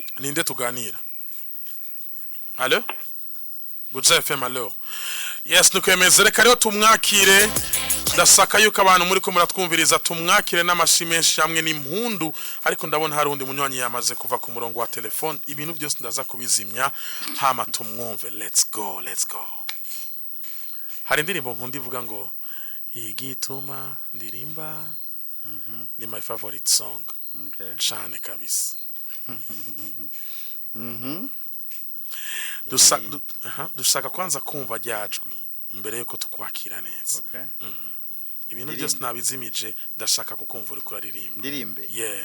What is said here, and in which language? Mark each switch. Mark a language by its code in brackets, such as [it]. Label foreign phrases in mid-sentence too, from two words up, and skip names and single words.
[rn] Ninde tuganira? Allo? Buja FM. Allo? Yes, nukwemeze reka rero tumwakire. Ndasaka yuko abantu muri ko muratwumviriza tumwakire n'amashimeshi hamwe n'impundu, ariko ndabona hari undi munywanyi yamaze kuva ku murongo wa telefone. Ibintu byose ndaza kubizimya hama tumwumve. [en] Let's go. [rn] Hari indirimbo nkundi ivuga ngo igituma ndirimba. [en] Ni my favorite song. [rn] Okay. Cyane kabisa. Dushaka kwanza kumva ryajwi imbere yuko tukwakira neza. Okay. Ibintu byose nabizimije ndashaka kukumva uri kuraririmba. Ndirimbe? Yeah.